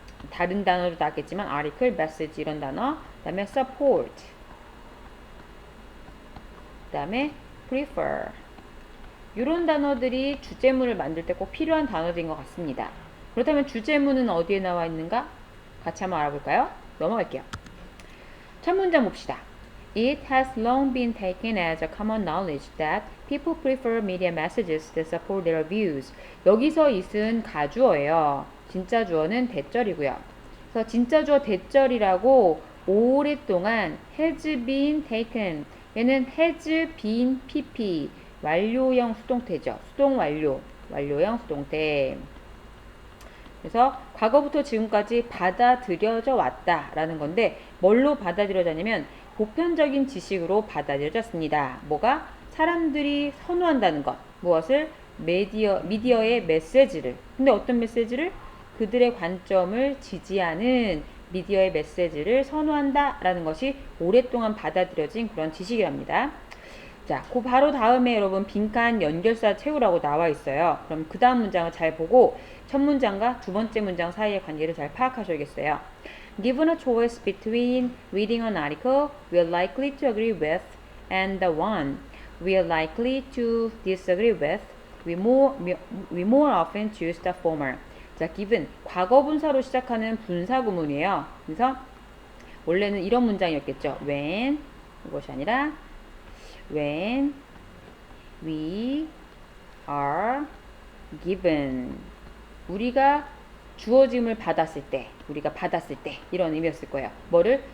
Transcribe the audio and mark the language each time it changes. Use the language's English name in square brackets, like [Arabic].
[Korean] 다른 단어도 나왔겠지만 article, message 이런 단어, 그 다음에 support, 그 다음에 prefer 이런 단어들이 주제문을 만들 때 꼭 필요한 단어들인 것 같습니다. 그렇다면 주제문은 어디에 나와 있는가? 같이 한번 알아볼까요? 넘어갈게요. 첫 문장 봅시다. [English] It has long been taken as a common knowledge that people prefer media messages that support their views. [Korean] 여기서 it은 가주어예요. 진짜 주어는 대절이고요. 그래서 진짜 주어 대절이라고 오랫동안 has been taken. 얘는 has been pp. 완료형 수동태죠. 수동 완료. 완료형 수동태. 그래서 과거부터 지금까지 받아들여져 왔다라는 건데 뭘로 받아들여졌냐면 보편적인 지식으로 받아들여졌습니다. 뭐가? 사람들이 선호한다는 것. 무엇을? 미디어의 메시지를. 근데 어떤 메시지를? 그들의 관점을 지지하는 미디어의 메시지를 선호한다라는 것이 오랫동안 받아들여진 그런 지식이랍니다. 자, 그 바로 다음에 여러분 빈칸 연결사 채우라고 나와 있어요. 그럼 그 다음 문장을 잘 보고 첫 문장과 두 번째 문장 사이의 관계를 잘 파악하셔야겠어요. [English] Given a choice between reading an article we are likely to agree with and the one we are likely to disagree with, we more often choose the former. [Korean] 자, given 과거 분사로 시작하는 분사 구문이에요. 그래서 원래는 이런 문장이었겠죠. when 이것이 아니라 [English] when we are given, [Korean] 우리가 주어짐을 받았을 때, 우리가 받았을 때 이런 의미였을 거예요. 뭐를?